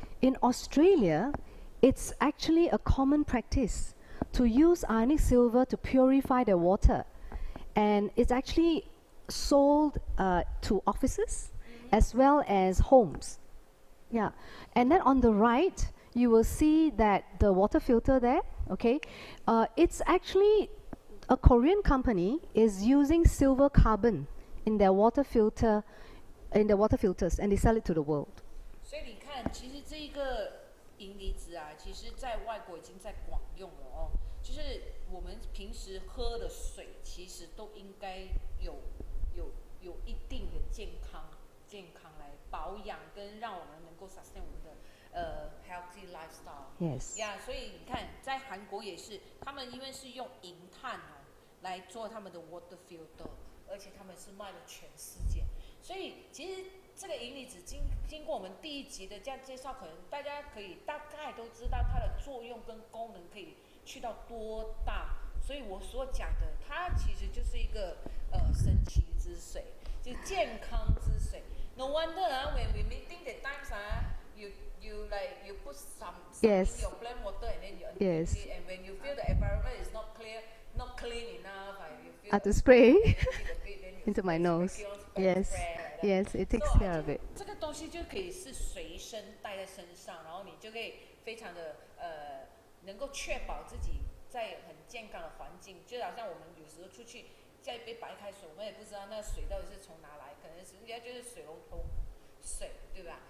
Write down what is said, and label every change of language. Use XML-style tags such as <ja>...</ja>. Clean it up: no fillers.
<en>In Australia, it's actually a common practice to use Ionic Silver to purify their water, and it's actually sold to offices as well as homes. Yeah, and then on the right you will see that the water filter there, okay, it's actually a Korean company is using silver carbon in their water filter, in their water filters, and they sell it to the world.</en> <zh>所以你看，其实这个银离子啊，其实在外国已经在广用了哦。就是我们平时喝的水，其实都应该有一定的健康来保养，跟让我们能够 sustain 我们的</zh> <en>healthy lifestyle. Yes.</en> <zh>Yeah, 所以你看，在韩国也是，他们因为是用银炭来做他们的 water filter， 而且他们是卖了全世界。所以其实这个银离子经过我们第一集的这样介绍，可能大家可以大概都知道它的作用跟功能可以去到多大。所以我所讲的，它其实就是一个神奇之水，就健康之水。</zh> <en>No wonder when we meeting the times you put some Yes. in your plain water and then you Yes. it, and when you feel the environment is not clean enough, you feel I have to spray then into my nose. Yes. Yes, it takes care of it.</en> <zh>这个东西就可以是随身带在身上，然后你就可以非常的能够确保自己在很健康的环境。就好像我们有时候出去叫一杯白开水，我们也不知道那水到底是从哪来，可能是应该就是水龙头水，对吧？</zh>